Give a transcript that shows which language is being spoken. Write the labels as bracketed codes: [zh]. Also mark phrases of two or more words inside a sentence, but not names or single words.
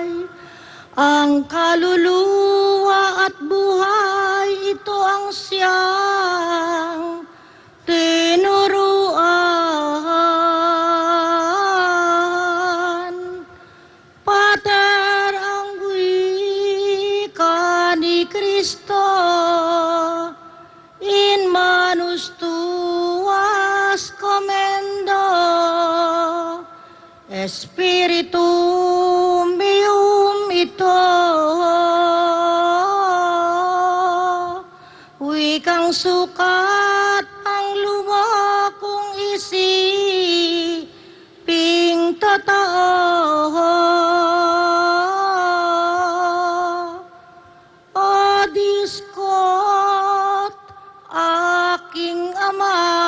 [tl] Ang kaluluwa at buhay, ito ang siyang tinuruan. Pater, ang wika ni Kristo, [la] in manus tuas commendo, Spiritum meum [tl] ito, wikang sukat ang lumakong isiping totoo. O Diskot, aking Ama,